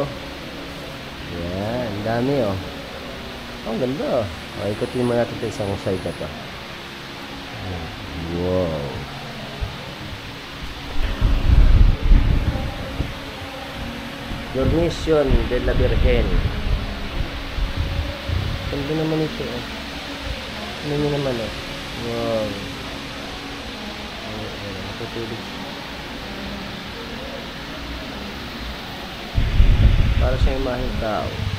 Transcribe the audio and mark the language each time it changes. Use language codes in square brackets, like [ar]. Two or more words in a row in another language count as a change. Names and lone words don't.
[tl] Yan, dami ang ganda ikutin mo natin ito isang side na ito. Wow. Dormition de la Virgen. Ganda naman ito ano nyo naman wow. Natutulog. Para sa imaheng tao.